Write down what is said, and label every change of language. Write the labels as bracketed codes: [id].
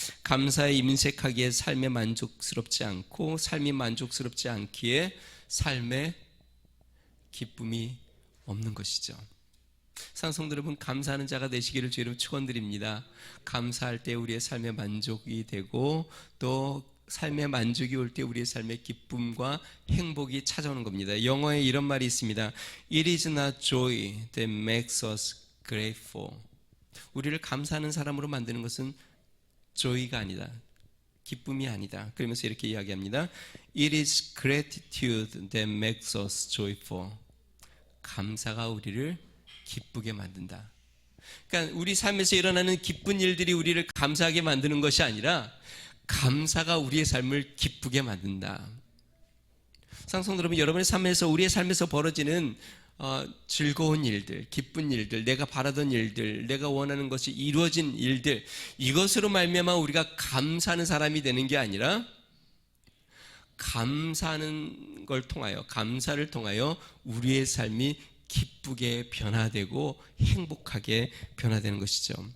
[ko] 감사에 인색하기에 삶에 만족스럽지 않고, 삶이 만족스럽지 않기에 삶에 기쁨이 없는 것이죠. 사랑성도 여러분, 감사하는 자가 되시기를 주의로 축원드립니다. 감사할 때 우리의 삶에 만족이 되고, 또 삶의 만족이 올 때 우리의 삶에 기쁨과 행복이 찾아오는 겁니다. 영어에 이런 말이 있습니다. [en] It is not joy that makes us grateful. [ko] 우리를 감사하는 사람으로 만드는 것은 joy가 아니다, 기쁨이 아니다. 그러면서 이렇게 이야기합니다. [en] It is gratitude that makes us joyful. [ko] 감사가 우리를 기쁘게 만든다. 그러니까 우리 삶에서 일어나는 기쁜 일들이 우리를 감사하게 만드는 것이 아니라 감사가 우리의 삶을 기쁘게 만든다. 사랑하는 여러분, 여러분의 삶에서, 우리의 삶에서 벌어지는 즐거운 일들, 기쁜 일들, 내가 바라던 일들, 내가 원하는 것이 이루어진 일들, 이것으로 말미암아 우리가 감사하는 사람이 되는 게 아니라 감사하는 걸 통하여, 감사를 통하여 우리의 삶이 기쁘게 변화되고 행복하게 변화되는 것이죠.